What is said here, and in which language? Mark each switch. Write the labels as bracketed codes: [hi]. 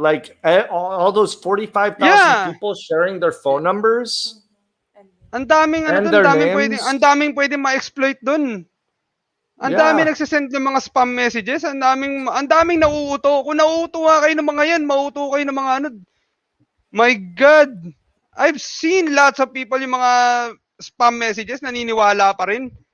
[en] Like all those 45,000 people sharing their phone numbers. [tl] Ang daming pwedeng ma-exploit dun. Ang daming nagsisend ng mga spam messages, ang daming nauuto. Kung nauutuwa kayo ng mga yan, mauuto kayo ng mga ano. [en] My God. I've seen lots of people [tl] yung mga [en] spam messages, [tl] naniniwala pa rin.